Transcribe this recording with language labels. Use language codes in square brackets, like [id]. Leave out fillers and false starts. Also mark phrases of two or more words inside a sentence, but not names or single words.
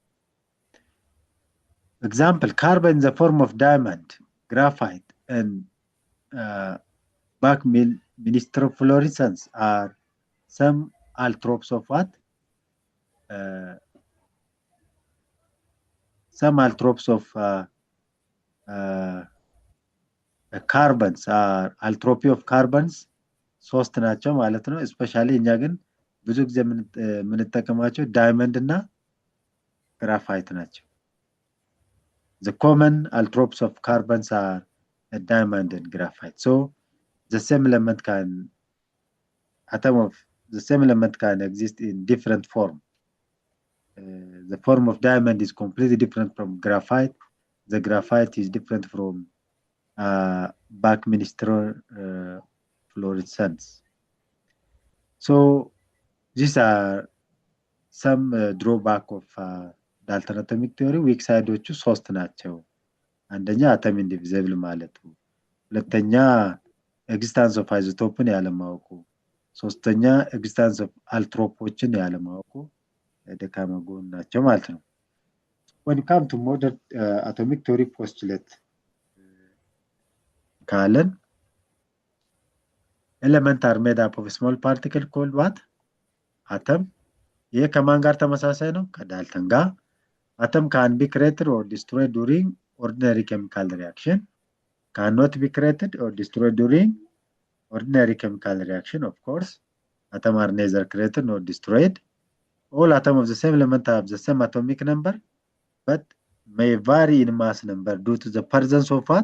[en] example carbon in the form of diamond graphite and back minister fluorescence are some allotropes of what some allotropes of carbons are allotropy of carbons [am] ሶስት ናቸው ማለት ነው [en] especially [am] እኛ ግን ብዙ ጊዜ የምንጠቀማቸው ዳይመንድ እና ግራፋይት ናቸው [en] the common allotropes of carbons are a diamond and graphite so the same element can atom of the same element can exist in different form the form of diamond is completely different from graphite the graphite is different from Buckminster fluorescence so these are some drawback of Dalton atomic theory weak sideዎቹ [am] ሶስት ናቸው አንደኛ [en] atom indivisible [am] ማለቱ ሁለተኛ [en] existence of isotope [am] ያለማወቁ ሶስተኛ [en] existence of allotropeዎችን [am] ያለማወቁ ደካማ ጎን ናቸው ማለት ነው [en] when you come to modern atomic theory postulate ካለን element are made up of a small particle called what? Atom. [am] ይሄ ከማን ጋር ተመሳሳይ ነው? ከዳልተን ጋር። [en] Atom can be created or destroyed during ordinary chemical reaction. Cannot be created or destroyed during ordinary chemical reaction, of course. Atoms are neither created nor destroyed. All atoms of the same element have the same atomic number, but may vary in mass number due to the presence of what?